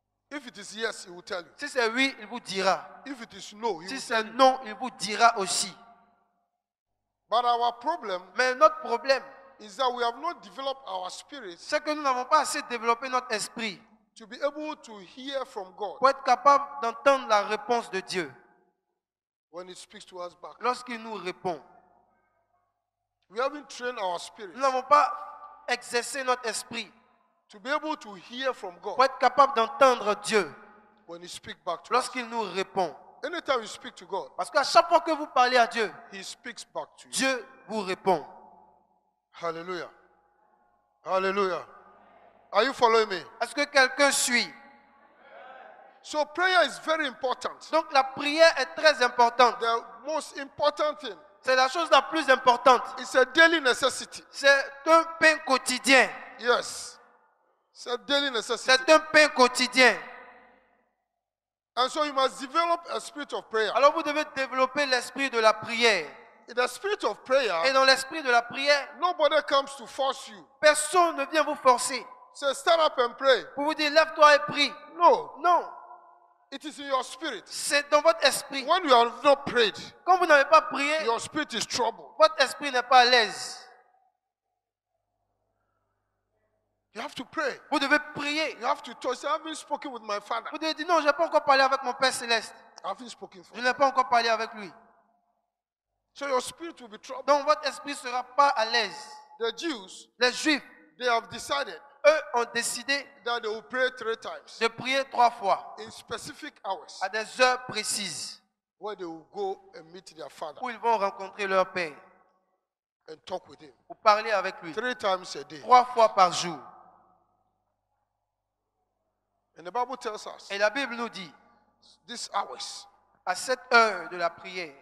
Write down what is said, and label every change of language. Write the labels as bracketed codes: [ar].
[en] If it is yes, He will tell you. [fr] Si c'est oui, il vous dira. [en] If it is no, He [fr] Si [en] will [fr] c'est [en] tell you. [fr] non, il vous dira aussi. [en] But our problem [fr] Mais notre problème, [en] is that we have not developed our spirits [fr] c'est que nous n'avons pas assez développé notre esprit [en] to be able to hear from God [fr] pour être capable d'entendre la réponse de Dieu [en] when He speaks to us back. [fr] lorsqu'il nous répond. [en] We haven't trained our spirits [fr] Nous n'avons pas exercé notre esprit [en] to be able to hear from God [fr] pour être capable d'entendre Dieu [en] when He speaks back to us. [fr] lorsqu'il nous répond. [en] Anytime you speak to God, [fr] Parce qu'à chaque fois que vous parlez à Dieu, [en] He speaks back to you. [fr] Dieu vous répond. [en] Hallelujah. Hallelujah. Are you following me? [fr] Est-ce que quelqu'un suit? [en] So prayer is very important. [fr] Donc la prière est très importante. [en] The most important thing [fr] C'est la chose la plus importante. [en] is a daily necessity. [fr] C'est un pain quotidien. [en] Yes. It's a daily necessity. [fr] C'est un pain quotidien. [en] And so you must develop a spirit of prayer. [fr] Alors vous devez développer l'esprit de la prière. [en] In the spirit of prayer, [fr] Et dans l'esprit de la prière, [en] nobody comes to force you. [fr] personne ne vient vous forcer [en] Say, stand up and pray. [fr] pour vous dire lève-toi et prie. [en] No. [fr] Non, [en] It is in your spirit. [fr] c'est dans votre esprit. [en] When you have not prayed, [fr] Quand vous n'avez pas prié, [en] your spirit is troubled. [fr] votre esprit n'est pas à l'aise. [en] You have to pray. Vous devez prier. You have to talk. Say, I haven't spoken with my Father. [fr] Vous devez dire non, je n'ai pas encore parlé avec mon Père Céleste. [en] I haven't spoken for [fr] Je [en] him. [fr] n'ai pas encore parlé avec lui. [en] So your spirit will be troubled. [fr] Donc votre esprit ne sera pas à l'aise. [en] The Jews, [fr] Les Juifs, [en] they have decided [fr] eux, ont décidé [en] that they will pray 3 times [fr] de prier 3 fois [en] in specific hours [fr] à des heures précises [en] where they will go and meet their Father [fr] où ils vont rencontrer leur Père [en] and talk with him. [fr] pour parler avec lui. [en] 3 times a day. [fr] 3 fois par jour. [en] And the Bible tells us [fr] Et la Bible nous dit, [en] these hours [fr] À cette heure de la prière.